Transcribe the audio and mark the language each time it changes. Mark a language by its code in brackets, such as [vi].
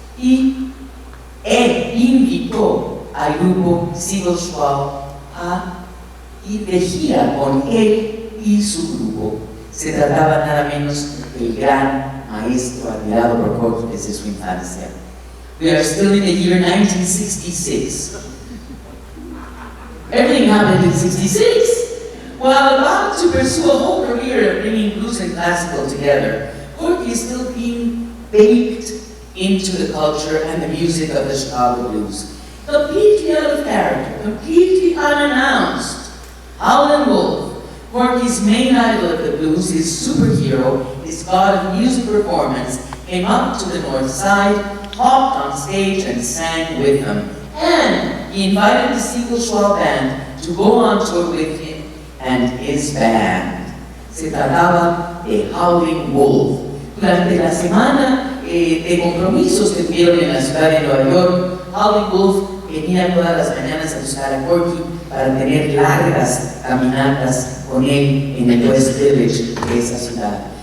[es] Y él invitó al grupo Siegel a ir de gira con él y su grupo. Se trataba nada menos del gran maestro admirado por Corky desde su infancia. [en] We are still in the year 1966. Everything happened in 66. While about to pursue a whole career of bringing blues and classical together, Corky is still being baked into the culture and the music of the Chicago blues. Completely out of character, completely unannounced. Howlin' Wolf, Corky's main idol of the blues, his superhero, his god of music performance, came up to the north side, hopped on stage and sang with them. And he invited the Siegel Schwab Band to go on tour with him and his band. [es] Se trataba de Howlin' Wolf. Durante la semana de compromisos que tuvieron en la ciudad de Nueva York, Howlin' Wolf venía todas las mañanas a buscar a Corky para tener largas caminatas con él en el West Village de esa ciudad.